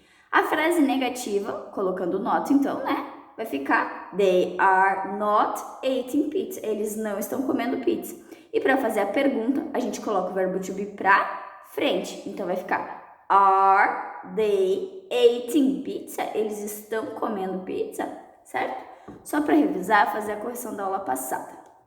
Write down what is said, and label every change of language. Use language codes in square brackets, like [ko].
[pt] A frase negativa, colocando not então, né? Vai ficar [en] they are not eating pizza. [pt] Eles não estão comendo pizza. E para fazer a pergunta, a gente coloca o verbo to be para frente. Então vai ficar [en] are they eating pizza? [pt] Eles estão comendo pizza, certo? Só para revisar, fazer a correção da aula passada.